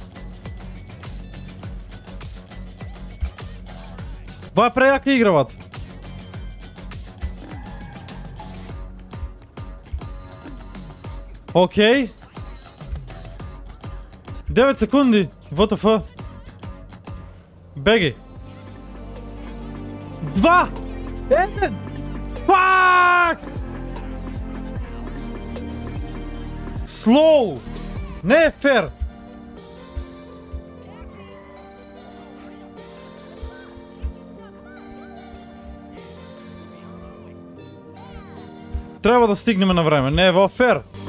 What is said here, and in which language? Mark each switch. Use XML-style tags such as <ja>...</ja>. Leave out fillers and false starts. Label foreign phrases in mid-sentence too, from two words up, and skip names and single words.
<bg>Това е преяка игра, бате. Окей. 9 секунди, WTF. Беги. 2! 1!</bg> <en>Fuck! Slow!</en> <bg>Не е фер! Трябва да стигнем на време, не е фер!</bg>